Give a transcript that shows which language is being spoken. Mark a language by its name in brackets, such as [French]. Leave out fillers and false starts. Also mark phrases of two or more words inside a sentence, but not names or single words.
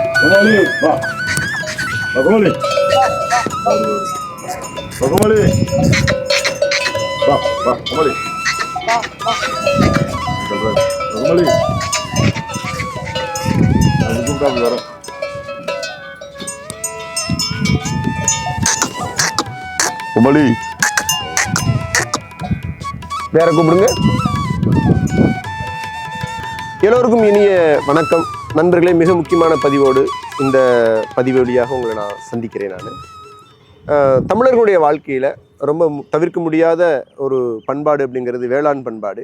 [Tamil] Pagomali, va. Pagomali. Pagomali. Va, va, Pagomali. Pagomali. Aku buka biar. Pagomali. வேற கூப்பிடுங்க. எல்லோருக்கும் இனிய வணக்கம் நண்பர்களே. மிக முக்கியமான பதிவோடு இந்த பதிவு வழியாக உங்களை நான் சந்திக்கிறேன். நான் தமிழர்களுடைய வாழ்க்கையில் ரொம்ப தவிர்க்க முடியாத ஒரு பண்பாடு அப்படிங்கிறது வேளாண் பண்பாடு.